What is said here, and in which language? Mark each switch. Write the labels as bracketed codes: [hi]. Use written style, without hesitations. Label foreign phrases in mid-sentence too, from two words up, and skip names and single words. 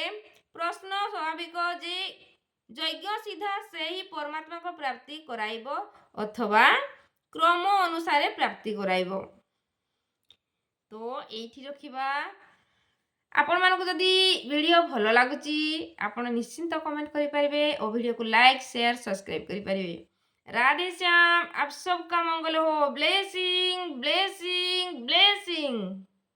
[or] ପ୍ରଶ୍ନ ସ୍ୱାଭାବିକ ଯେ ଯଜ୍ଞ ସିଧା ସେହି ପରମାତ୍ମାଙ୍କ ପ୍ରାପ୍ତି କରାଇବ ଅଥବା କ୍ରମ ଅନୁସାରେ ପ୍ରାପ୍ତି କରାଇବ। ତ ଏଇଠି ରଖିବା। ଆପଣମାନଙ୍କୁ ଯଦି ଭିଡ଼ିଓ ଭଲ ଲାଗୁଛି ଆପଣ ନିଶ୍ଚିନ୍ତ କमेंट କରିପାରିବେ ଓ ଭିଡ଼ିଓକୁ [en] like share subscribe [or] କରିପାରିବେ। [hi] राधे श्याम। आप सबका मंगल हो। [en] blessing blessing blessing.